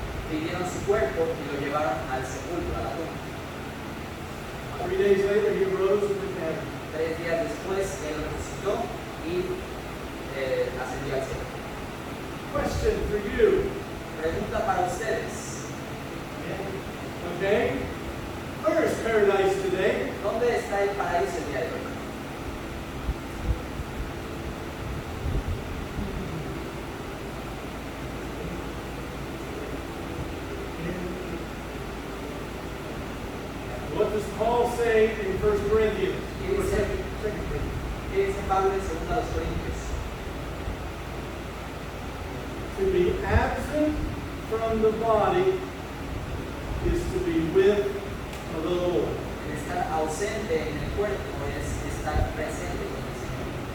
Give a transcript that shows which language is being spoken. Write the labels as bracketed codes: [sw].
[es] pidieron su cuerpo y lo llevaron al sepulcro, a la tumba. [en] 3 days later, he rose from the dead. [es] 3 días después, él resucitó y ascendió al cielo. [en] Question for you. [es] Pregunta para ustedes. [en] Okay? Where is paradise today? [es] ¿Dónde está el paraíso el día de hoy? [en] What does Paul say in 1 Corinthians? [es] ¿Qué [en] Or [es] dice, [en] 2 Corinthians? [es] qué dice Pablo en 2 Corintios? [en] To be absent from the body is to be with the Lord. [es] El estar ausente en el cuerpo es estar presente con el Señor.